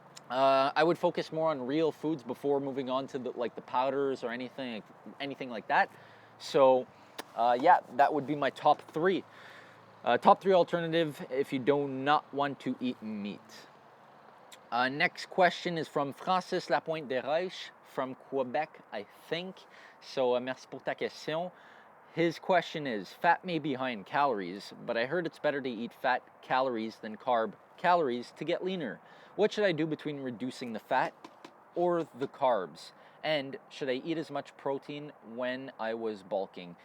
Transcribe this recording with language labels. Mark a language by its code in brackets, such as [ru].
[en] I would focus more on real foods before moving on to the powders or anything like that. So yeah, that would be my top three. Top three alternative if you do not want to eat meat. Next question is from Francis Lapointe des Reiches from Quebec, I think. [fr] So merci pour ta question. [en] His question is: fat may be high in calories, but I heard it's better to eat fat calories than carb calories to get leaner. What should I do between reducing the fat or the carbs? And should I eat as much protein when I was bulking?